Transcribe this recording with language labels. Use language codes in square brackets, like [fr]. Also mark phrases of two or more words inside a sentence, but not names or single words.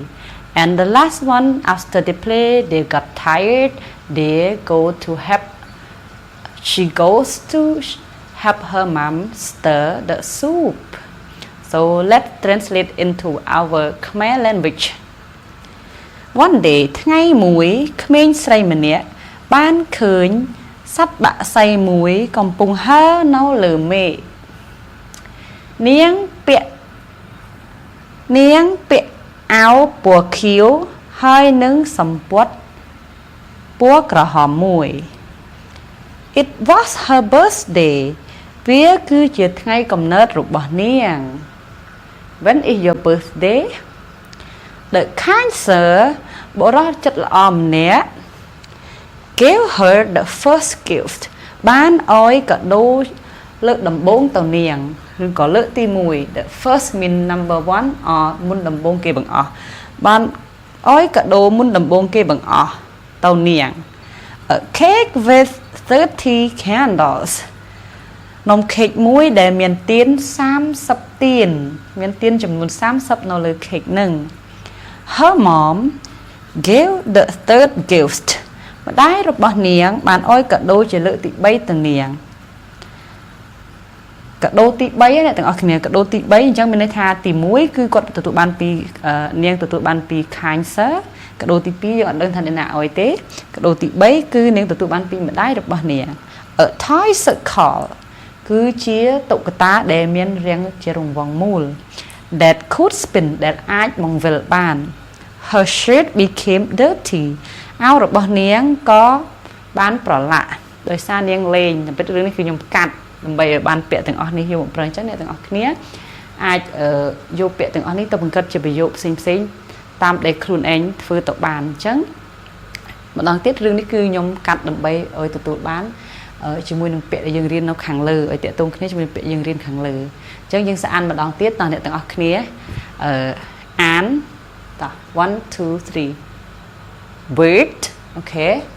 [en] And the last one, after they play, they got tired. She goes to help her mom stir the soup. So let's translate into our Khmer language. One day, [km] ថ្ងៃមួយក្មេងស្រីម្នាក់បានឃើញសត្វបក្សីមួយកំពុងហើរនៅលើមេឃនាងពាក់អាវពណ៌ខៀវហើយនឹងសំពត់ពណ៌ក្រហមមួយ [en] It was her birthday [km] វាគឺជាថ្ងៃកំណើតរបស់នាង [en] When is your birthday? The kind sir [km] បរិសុទ្ធចិត្តល្អម្នាក់ [en] gave her the first gift [km] បានឲ្យកាដូលើកដំបូងទៅនា ងឬក៏លើកទី1 [en] The first mean number 1 or [km] មុនដំបូងគេបង្អស់បានឲ្យកាដូមុនដំបូងគេបង្អស់ទៅនាង [en] A cake with 30 candles [km] នំខេកមួយដែលមានទៀន30ទៀនមានទៀនចំនួន30នៅលើខេកនឹង [en] Her mom gave the third gift [km] ម្ដាយរបស់នាងបានឲ្យកាដូជាលើកទី3ទៅនាង កាដូទី3អ្នកទាំងអស់គ្នាកាដូទី3អញ្ចឹងមានន័យថាទី1គឺគាត់ទទួលបានពីនាងទទួលបានពី Cancer កាដូទី2យើងអត់ដឹងថាអ្នកណាឲ្យទេកាដូទី3គឺនាងទទួល បានពីម្ដាយរបស់នាង [en] A toy circle [km] គឺជាតុក្កតាដែលមានរាងជារង្វង់មូល [en] that could spin [km] ដែលអាចបង្វិលបាន [en] Her shirt became dirty [km] អាវរបស់នាងក៏បានប្រឡាក់ដោយសារនាងលេងតែពិតរឿងនេះគឺខ្ញុំកាត់ដើម្បីឲ្យបាន ពាក្យទាំងអស់នេះយកមកប្រើអញ្ចឹងអ្នកទាំងអស់គ្នាអាចយកពាក្យទាំងអស់នេះទៅបង្កើតជាប្រយោគផ្សេងតាមដែលខ្លួនឯងធ្វើទៅបានអញ្ចឹងម្ដងទៀតរឿងនេះគឺខ្ញុំកាត់ដើម្បីឲ្យទទួលបានជាមួយនឹងពាក្យដែលយើងរៀននៅខាងលើឲ្យតាក់ទងគ្នាជាមួយពាក្យយើងរៀនខាងលើអញ្ចឹងយើងសាកអានម្ដងទៀតតើអ្នកទាំងអស់គ្នាអានតោះ1 2 3 [en] bird okay